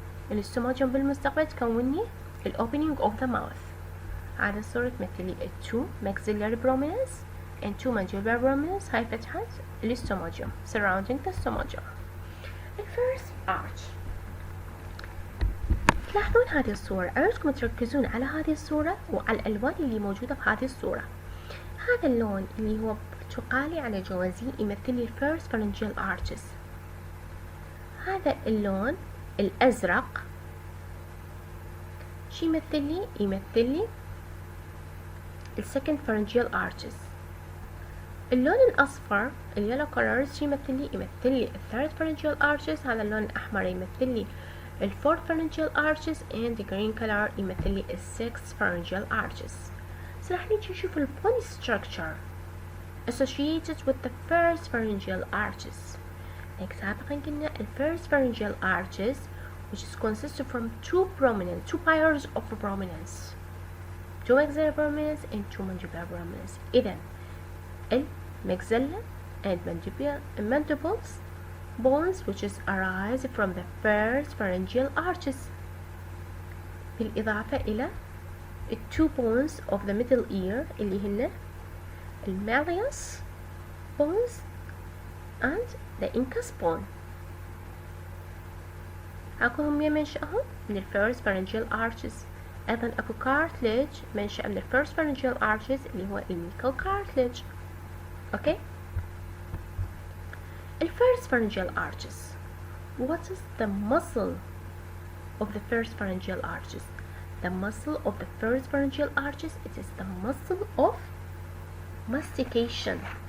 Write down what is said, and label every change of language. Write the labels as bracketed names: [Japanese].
[Arabic] الاستوماجيوم بالمستقبل تكون لي ال [English] opening of the mouth. [Arabic] هذا الصورة تمثل لي [English] two maxillary prominence and two mandibular prominence، [Arabic] هاي فتحة الاستوماجيوم [English] surrounding the stomogium. The first arch. [Arabic] تلاحظون هذه الصورة، أرجوكم تركزون على هذه الصورة وعلى الألوان اللي موجودة في هذه الصورة. هذا اللون اللي هو برتقالي على جوازي يمثل لي [English] first pharyngeal arches. [Arabic] هذا اللون الأزرق شي يمثل لي؟ يمثل لي [English] second pharyngeal arches. [Arabic] اللون الأصفر اليلو colors شي يمثل لي؟ يمثل لي [English] third pharyngeal arches. [Arabic] هذا اللون الأحمر يمثل لي [English] fourth pharyngeal arches and the green color [Arabic] يمثل لي [English] sixth pharyngeal arches. So [Arabic] راح نيجي نشوف [English] bone structure associated with the first pharyngeal arches. Like [Arabic] سابقا قلنا [English] first pharyngeal arches which is consisted from two pairs of prominence, two maxillary prominence and two mandibular prominence. إذن maxilla and mandibles bones which is arise from the first pharyngeal arches، [Arabic] بالإضافة إلى [English] two bones of the middle ear [Arabic] اللي هن [English] malleus bones and the incus bone. [Arabic] أكو هم منشأهم من [English] first pharyngeal arches. [Arabic] أيضا أكو cartilage منشأ من first pharyngeal arches اللي هو الميكال cartilage. [English] Okay. first pharyngeal arches what is the muscle of the first pharyngeal arches? The muscle of the first pharyngeal arches, it is the muscle of mastication.